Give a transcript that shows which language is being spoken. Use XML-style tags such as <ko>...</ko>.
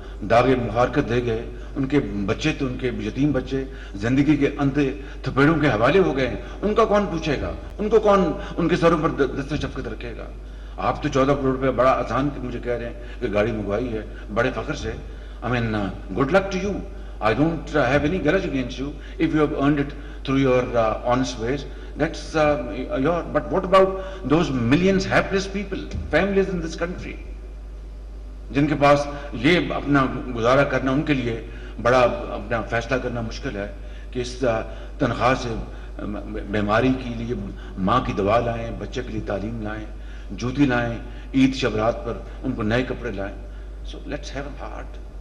<ur>داغ مفارقت دے گئے، ان کے بچے تو ان کے یتیم بچے زندگی کے اندھے تھپیڑوں کے حوالے ہو گئے ہیں، ان کا کون پوچھے گا؟ ان کو کون ان کے سروں پر دست شفقت رکھے گا؟ آپ تو 14 کروڑ روپے بڑا آسان مجھے کہہ رہے ہیں کہ گاڑی منگوائی ہے بڑے فخر سے۔ I mean, good luck to you.</ur> <en>I don't have any grudge against you if you have earned it through your honest ways. That's your.</en> <ur>But what about those millions helpless people, families in this country, جن کے پاس یہ اپنا گزارا کرنا ان کے لیے بڑا اپنا فیصلہ کرنا مشکل ہے کہ اس تنخواہ سے بیماری کے لیے ماں کی دوا لائیں، بچے کے لیے تعلیم لائیں، جوتی لائیں، عید شبرات پر ان کو نئے کپڑے لائیں۔ So let's have a heart.</ur>